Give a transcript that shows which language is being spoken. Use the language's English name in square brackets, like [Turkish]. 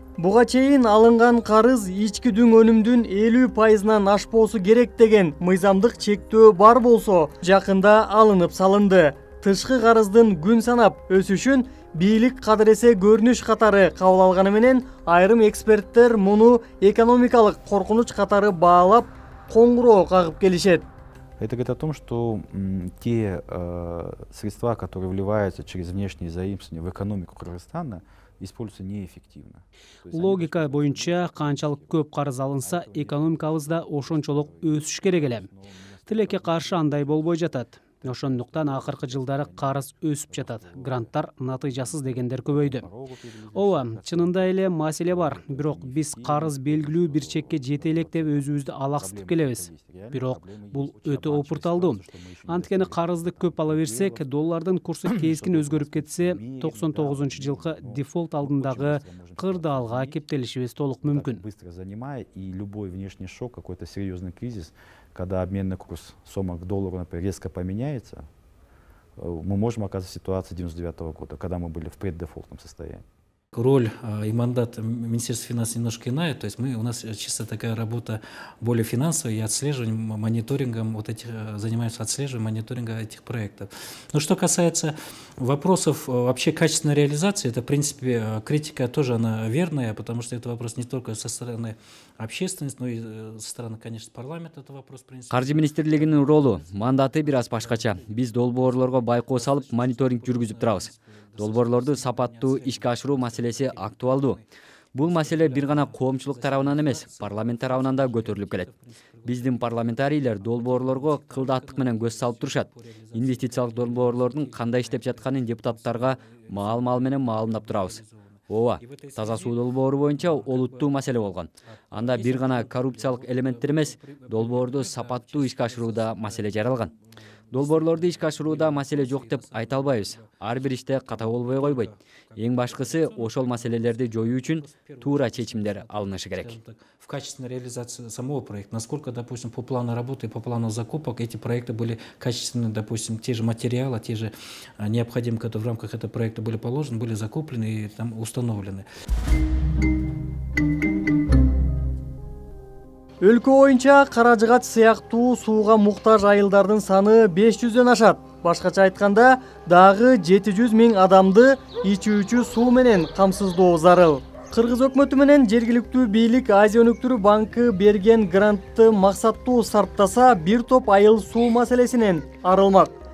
[Kyrgyz] Буга чейин алынган карыз ички дүң өнүмдүн 50%-нан ашпоосу керек деген мыйзамдык чектөө бар болсо, жакында алынып салынды. Тышкы карыздын күн санап өсүшүн бийлик кадыресе көрүнүш катары кабыл алганы менен айрым эксперттер муну экономикалык коркунуч катары баалап, коңгуроо кагып келишет. [Russian] Это говорит о том, что те средства, которые вливаются через внешние заимствования в экономику Кыргызстана, используются неэффективно. [Kyrgyz] Логика боюнча канчалык көп карыз алынса, экономикабыз да ошончолук өсүш керек эле. Тилекке каршы андай болбой жатат. Ошондуктан акыркы жылдары карыз өсүп жатат. Гранттар натыйжасыз дегендер көбөйдү. Ооба, чынында эле маселе бар. Бирок биз карыз белгилүү бир чекке жете элек деп өзүбүздү алаксытып келебиз. Бирок бул өтө опурталдуу. Анткени карызды көп ала берсек, доллардын курсу кескин өзгөрүп кетсе, 99-жылкы дефолт алдындагы кырдаалга кептелишибиз толук мүмкүн. [Russian] Быстро занимая, и любой внешний шок, какой-то серьезный кризис, когда обменный курс сома к доллару, например, резко поменяется, мы можем оказаться в ситуации 1999 года, когда мы были в преддефолтном состоянии. Роль и мандат Министерства финансов немножко иная, то есть у нас чисто такая работа более финансовая и отслеживанием, мониторингом занимаемся отслеживанием, мониторингом этих проектов. Но что касается вопросов вообще качественной реализации, это в принципе критика тоже она верная, потому что это вопрос не только со стороны общественности, но и со стороны, конечно, парламента это вопрос в принципе. [Kyrgyz] Каржы министрлигинин ролу, мандаты бир аз башкача. Биз долбоорлорго байкоо салып мониторинг жүргүзүп турабыз. Долбоорлорду сапаттуу ишке ашыруу маселеси актуалдуу. Бул маселе бир гана коомчулук тарабынан эмес, парламент тарабынан да көтөрүлүп келет. Биздин парламентарийлер долбоорлорго кылдааттык менен көз салып турушат. Инвестициялык долбоорлордун кандай иштеп жатканын депутаттарга маал менен маалымдап турабыз. Ооба, таза суу долбоору боюнча олуттуу маселе болгон. Анда бир гана коррупциялык элементтер эмес, долбоорду сапаттуу ишке ашырууда маселе жаралган. Долбоорлорду ишке ашырууда маселе жок деп айта албайбыз. Ар бир иште ката болбой койбойт. Эң башкысы ошол маселелерди жоюу үчүн туура чечимдер алынышы керек. [Russian] В качественной реализации самого проекта, насколько, допустим, по плану работы и по плану закупок эти проекты были качественны, допустим, те же материалы, те же необходимые, которые в рамках этого проекта были положены, были закуплены и там установлены. [Kyrgyz] Өлкө боюнча Каражыгач сыяктуу сууга муктаж айылдардын саны 500дөн ашат. Башкача айтканда, дагы 700 миң адамды ичүүчү суу менен камсыздоо зарыл. Кыргыз өкмөтү менен жергиликтүү бийлик Азия өнүктүрүү банкы берген грантты максаттуу сарптаса, бир топ айыл суу маселесинен арылмак.